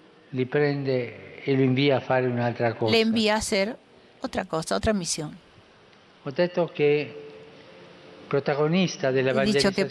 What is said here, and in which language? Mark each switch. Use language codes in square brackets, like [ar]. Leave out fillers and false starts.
[it] li prende e lo invia a fare un'altra cosa. [es] le envía a hacer otra cosa, otra misión. [it] Ho detto che protagonista [es] He dicho que [it] dell'evangelizzazione